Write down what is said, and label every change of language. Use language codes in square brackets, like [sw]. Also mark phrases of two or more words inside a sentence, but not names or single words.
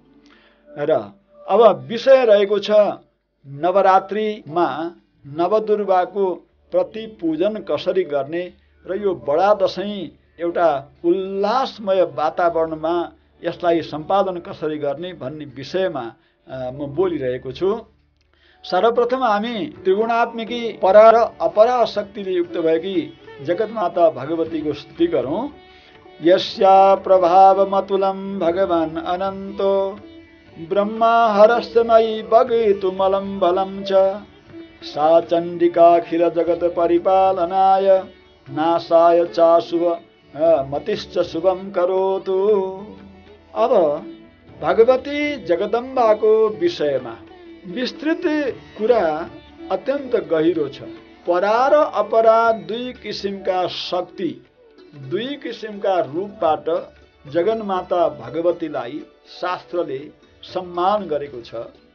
[ne] र अब विषय रहेको छ नवरात्रिमा नवदुर्गाको प्रतिपूजन कसरी गर्ने र यो बडा दशैं एउटा उल्लासमय वातावरणमा यसलाई सम्पादन कसरी गर्ने भन्ने विषयमा म बोलिरहेको छु। सर्वप्रथम हामी त्रिगुणात्मिकी परा र अपरा शक्तिले युक्त भएकी जगतमाता भगवतीको स्तुति गरौँ। [sa] यस्या प्रभावमतुलं भगवान् अनन्तो ब्रह्मा हरस्मयी भगितुमलं बलं च सा चण्डिकाखिल जगत परिपालनाय नाशाय चाशुभ मतिश्च शुभं करोतु। [ne] अब भगवती जगदम्बाको विषयमा विस्तृत कुरा अत्यन्त गहिरो छ। परा र अपरा दुई किसिमका शक्ति, दुई किसिमका रूपबाट जगन्माता भगवतीलाई शास्त्रले सम्मान गरेको छ।